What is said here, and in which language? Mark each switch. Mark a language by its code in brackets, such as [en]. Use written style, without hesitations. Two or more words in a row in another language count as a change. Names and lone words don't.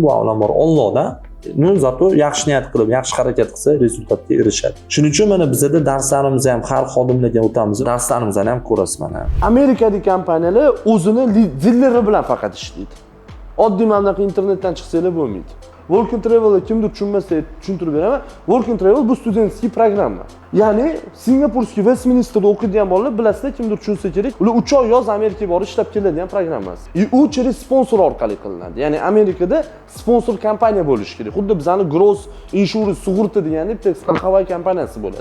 [uz] Bu avvalambor Allohdan, zato yaxshi niyat qilib, yaxshi harakat qilsa rezultatga erishadi. Shuning uchun mana bizda darslarimizni ham har xodimlarga o'tamiz. Darslarimizni ham ko'rasiz mana. Amerikadagi kompaniyalar o'zini dilleri bilan faqat ishlaydi. Oddiy mana internetdan chiqsanglar bo'lmaydi. Work and Travel kimdir tushunmasa tushuntirib beraman. Work and Travel bu [ru] студентский программа. [uz] Ya'ni Singapurskiy Westminsterda o'qiydigan bolalar bilasizlar, kimdir tushunsa kerak, ular 3 oy yoz Amerikaga borib ishlab keladigan programmasi. U через sponsor orqali qilinadi. Ya'ni Amerikada sponsor kompaniya bo'lishi kerak. Xuddi bizning Gross Insurance sug'urta deganda bitta страховая kompaniyasi bo'ladi.